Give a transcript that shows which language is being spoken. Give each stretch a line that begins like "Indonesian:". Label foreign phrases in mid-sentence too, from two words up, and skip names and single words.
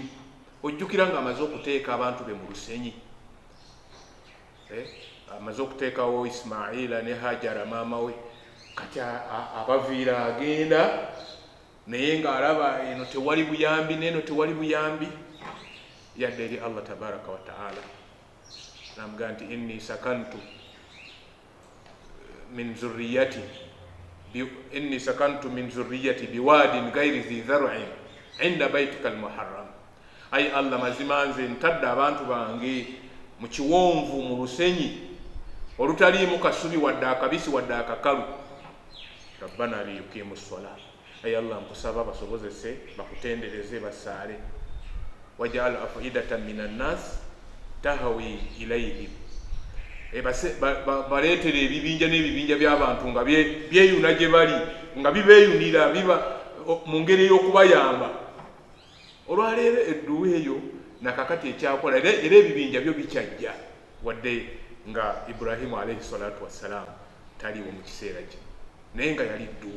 Ganda: Ojjukira nga amaze okuteeka abantu be mu lusenyi, amaze okuteekawo Ismaila ne Hajara maama we, kati abaviira agenda, naye ng'alaba eno tewali buyambi n'eno tewali buyambi, yadde eri
Arabic: الله تبارك وتعالى
Ganda: namugamba nti
Arabic: إني أسكنت من ذريتي بواد غير ذي زرع عند بيتك المحرم.
Ganda: Ayi Allah mazima nze ntadde abantu bange mu kiwonvu, mu lusenyi olutaliimu kasubi wadde akabisi wadde akakalu.
Arabic: ربنا ليقيموا الصلاة,
Ganda: ayi Allah nkusaba basobozese bakutendereze basaale
Arabic: واجعل أفئدة من الناس تهوي إليهم
Ganda: baleetere ebibinja n'ebibinja by'abantu nga byeyuna gye bali nga bibeeyunira biba mu ngeri y'okubayamba. Olwaleero edduwa eyo nakakati ekyakola era ebibinja byo bikyajja wadde nga Ibrahimu
Arabic: عليه الصلاة والسلام
Ganda: taliwo mu kiseera kye naye nga yali dduwa.